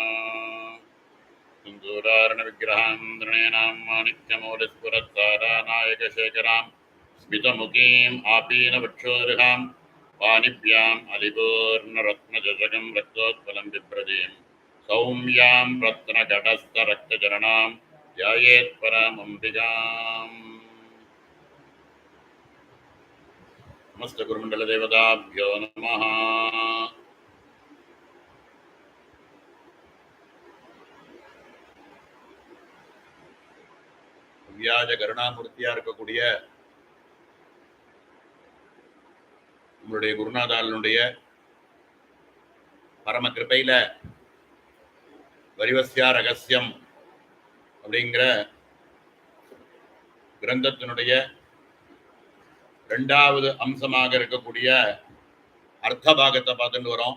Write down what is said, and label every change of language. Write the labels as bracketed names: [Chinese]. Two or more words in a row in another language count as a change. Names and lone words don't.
[Sanskrit] सिन्दूरारणविग्रहां नृणां माणिक्यमौलिस्फुरत्तारानायकशेखरां स्मितमुखीम् आपीनवक्षोरुहां पाणिभ्याम् अलिपूर्णरत्नचषकं रक्तोत्पलं बिभ्रतीं सौम्यां रत्नघटस्थरक्तचरणां ध्यायेत् परमम्बिकाम्. समस्त गुरुमण्डलदेवताभ्यो नमः. [Tamil] வியாஜ கருணாமூர்த்தியா இருக்கக்கூடிய நம்மளுடைய குருநாதாளனுடைய பரம கிருபையில வரிவஸ்யா ரகசியம் அப்படிங்கிற கிரந்தத்தினுடைய இரண்டாவது அம்சமாக இருக்கக்கூடிய அர்த்த பாகத்தை பார்த்துட்டு வரோம்.